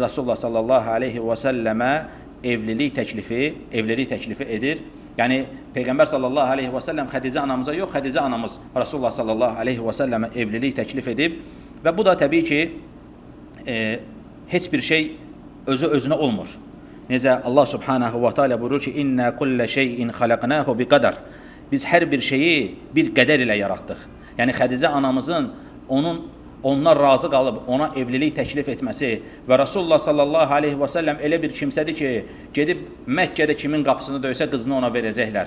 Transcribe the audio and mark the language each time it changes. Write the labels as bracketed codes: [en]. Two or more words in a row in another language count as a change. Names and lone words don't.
[az] Rasulullah [ar] صلى الله عليه وسلم [az] evlilik təklifi edir. Yəni Peyğəmbər [ar] صلى الله عليه وسلم [az] Xədicə anamıza yox, Xədicə anamız Rasulullah sallallahu aleyhi və səlləmə evlilik təklif edib və bu da təbii ki, heç bir şey özünə olmur. Necə Allah [ar] سبحانه وتعالى [az] buyurur ki, [ar] إنا كل شيء خلقناه بقدر. [az] Biz hər bir şeyi bir qədər ilə yaratdıq. Yəni Xədicə anamızın onlar razı qalıb ona evlilik təklif etməsi və Rasulullah [ar] صلى الله عليه وسلم [az] elə bir kimsədir ki, gedib Məkkədə kimin qapısını döysə qızını ona verəcəklər.